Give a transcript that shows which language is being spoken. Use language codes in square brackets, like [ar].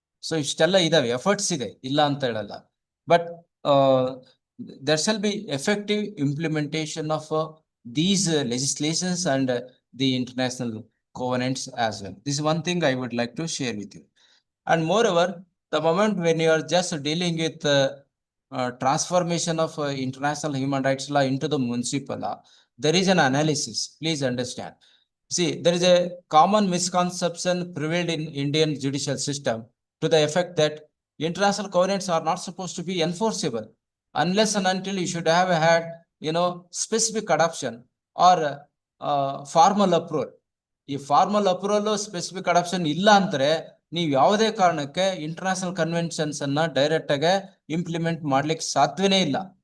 [kn] So ಇಷ್ಟೆಲ್ಲ ಇದಾವೆ, efforts ಇದೆ, ಇಲ್ಲ ಅಂತ ಹೇಳಲ್ಲ. [en] But there shall be effective implementation of these legislations and the international covenants as well. This is one thing I would like to share with you. And moreover, the moment when you are just dealing with transformation of international human rights law into the municipal law, there is an analysis. Please understand. See, there is a common misconception prevailed in Indian judicial system to the effect that international covenants are not supposed to be enforceable unless and until you should have had, specific adoption or formal approval. [kn] ಈ formal approval, specific adoption ಇಲ್ಲ ಅಂದ್ರೆ ನೀವು ಯಾವುದೇ ಕಾರಣಕ್ಕೆ international conventions ಅನ್ನ direct ಆಗಿ implement ಮಾಡ್ಲಿಕ್ಕೆ ಸಾಧ್ಯವೇ ಇಲ್ಲ.